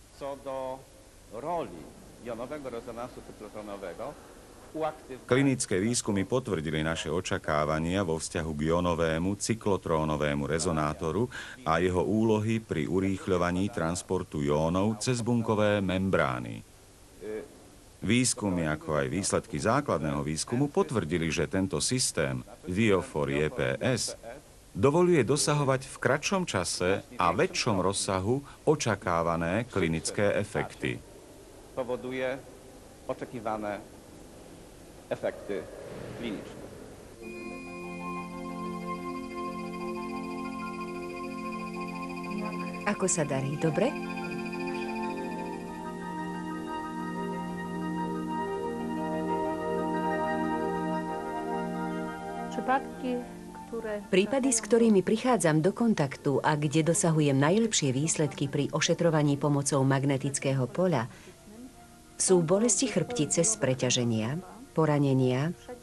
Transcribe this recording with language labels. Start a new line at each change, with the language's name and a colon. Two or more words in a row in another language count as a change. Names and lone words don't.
Slovak: Klinické výskumy potvrdili naše očakávania vo vzťahu k jónovému cyklotrónovému rezonátoru a jeho úlohy pri urýchľovaní transportu jónov cez bunkové membrány. Výskumy, ako aj výsledky základného výskumu potvrdili, že tento systém Viofor JPS dovoluje dosahovať v kratšom čase a väčšom rozsahu očakávané klinické efekty.
Polish: Powoduje oczekiwane efekty kliniczne.
Slovak: Ako sa darí? Dobre? Prípady, s ktorými prichádzam do kontaktu a kde dosahujem najlepšie výsledky pri ošetrovaní pomocou magnetického poľa, sú bolesti chrbtice z preťaženia, poranenia,